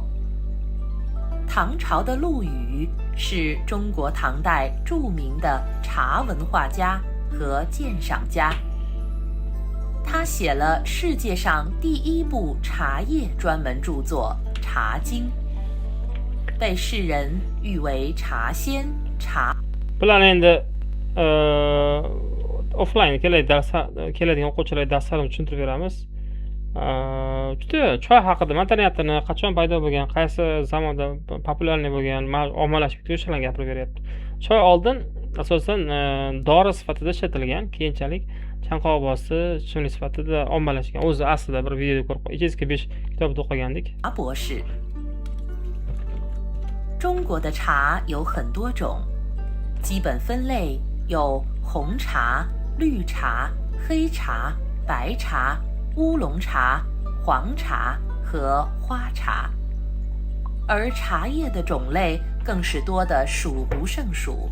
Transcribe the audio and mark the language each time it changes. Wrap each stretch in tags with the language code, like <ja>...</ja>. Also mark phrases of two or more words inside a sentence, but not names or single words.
<zh>唐朝的陆羽是中国唐代著名的茶文化家和鉴赏家，他写了世界上第一部茶叶专门著作《茶经》，被世人誉为茶仙、茶。</zh> <uz>bular endi offline keladigan o'quvchilarga darslarni tushuntirib beramiz. Juda choy haqida madaniyatini qachon paydo bo'lgan, qaysi zamonda populyarniy bo'lgan, ommalashib ketgan o'shalarni gapirib beryapti. Choy oldin asosan dori sifatida ishlatilgan, keyinchalik chanqoq bosti ichimlik sifatida ommalashgan. O'zi aslida bir videoda ko'rib, 205 kitobda o'qigandik.</uz> <zh>茶博士。中国的茶有很多种，基本分类有红茶、绿茶、黑茶、白茶、乌龙茶、黄茶和花茶，而茶叶的种类更是多得数不胜数。</zh>